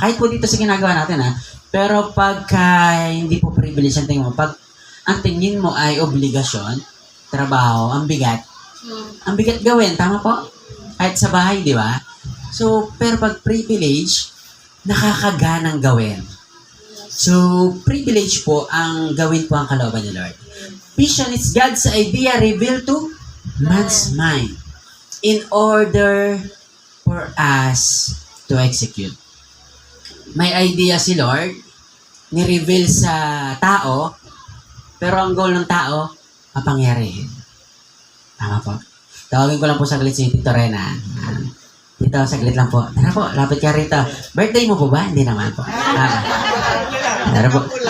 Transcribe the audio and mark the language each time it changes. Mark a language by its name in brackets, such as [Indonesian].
[Filipino] Kahit po dito sa ginagawa natin, Pero pagka hindi po privilege ang tingin mo, pag ang tingin mo ay obligasyon, trabaho, ang bigat. Ang bigat gawin, tama po? Kahit sa bahay, di ba? So, pero pag privilege, nakakaganang gawin. So, privilege po ang gawin po ang kalooban ni Lord. [English] Vision is God's idea revealed to man's mind in order for us to execute. [Filipino] May idea si Lord, ni-reveal sa tao, pero ang goal ng tao, mapangyarihin. Tama po. Tawagin ko lang po saglit si Tito Rena. Dito, saglit lang po. Tara po, lapit ka rito. Birthday mo po ba? Hindi naman po. Tara po.